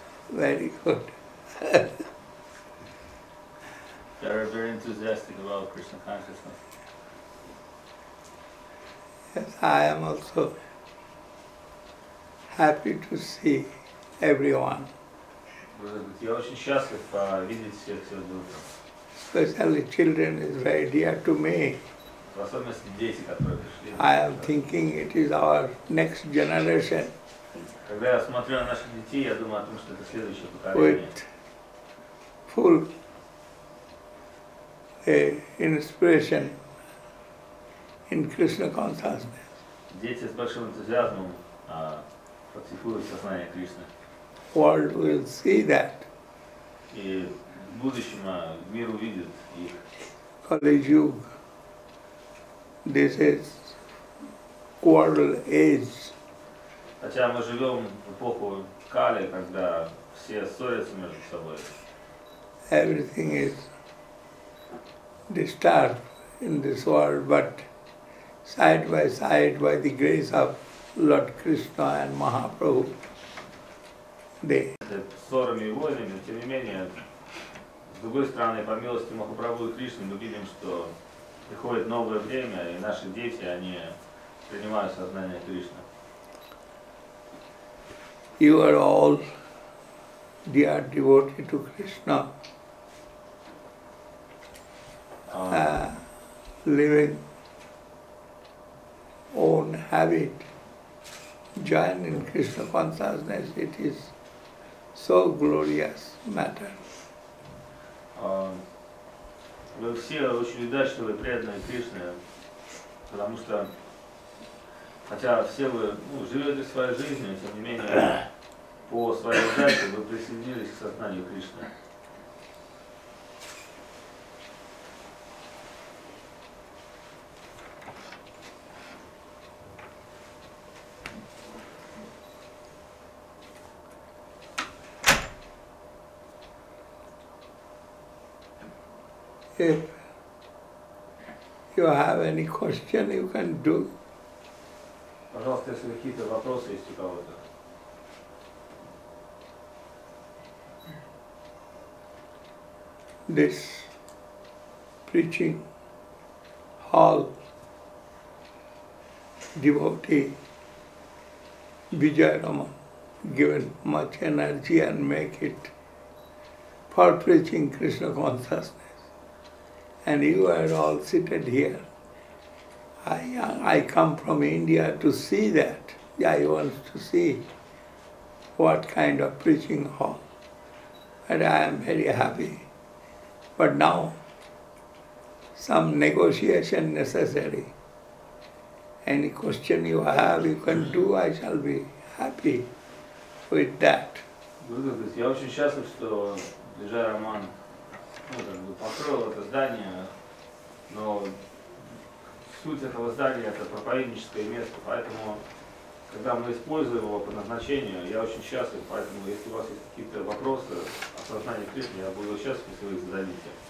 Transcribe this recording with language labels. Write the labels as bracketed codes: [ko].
[en] Very good. They are very enthusiastic about Krishna consciousness. Yes, I am also happy to see everyone. [ru] Я очень счастлив видеть всех сегодня утром. [en] Especially children is very dear to me. [ru] В особенности дети, которые пришли. [en] I am thinking it is our next generation. [ru] Когда я смотрю на наших детей, я думаю о том, что это следующее поколение. [en] With full inspiration in Krishna consciousness. [ru] Дети с большим энтузиазмом практикуют сознание Кришны. [en] World will see that. [ru] И в будущем мир увидит их. [en] Kali Yuga. This is quarrel age. [ru] Хотя мы живем в эпоху Кали, когда все ссорятся между собой. [en] Everything is disturbed in this world, but side, by the grace of Lord Krishna and Mahaprabhu, they [ru] Ссорами и войнами, тем не менее, с другой стороны, по милости Махапрабху и Кришны, мы видим, что приходит новое время, и наши дети, они принимают сознание Кришны. [en] You are all dear devotee to Krishna, living own habit, join in Krishna consciousness. It is so glorious matter. [ru] Вы все очень удачливые, преданные Кришны, потому что, хотя все вы живете своей жизнью, тем не менее, по своей удаче вы присоединились к сознанию Кришны. [en] If you have any question, you can do. [ru] Пожалуйста, если какие-то вопросы есть у кого-то. [en] This preaching hall devotee Vijay Raman given much energy and make it for preaching Krishna consciousness. And you are all seated here. I come from India to see that. I want to see what kind of preaching hall. And I am very happy. But now, some negotiation necessary. Any question you have, you can do. I shall be happy with that. [ru] Я очень счастлив, что Виджай Роман построил это здание, но суть этого здания это проповедническое место, поэтому, когда мы используем его по назначению, я очень счастлив, поэтому, если у вас есть какие-то вопросы о сознании Кришны, я буду счастлив, если вы их зададите.